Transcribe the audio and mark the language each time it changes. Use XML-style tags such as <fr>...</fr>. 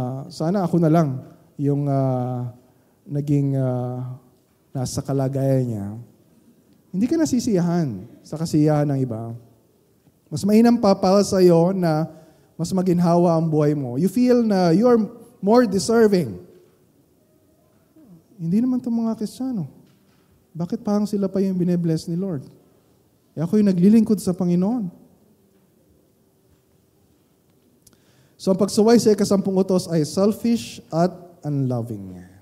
<tl>Sana ako na lang yung naging nasa kalagayan niya. Hindi ka nasisiyahan sa kasiyahan ng iba. Mas mainam pa para sa iyo na mas maginhawa ang buhay mo.</tl> <en>You feel na you are more deserving.</en> <tl>Hindi naman itong mga Kristiyano. Bakit parang sila pa yung bine-bless ni Lord? Ako yung naglilingkod sa Panginoon. So ang pagsuway sa ikasampung utos ay selfish at unloving.</tl>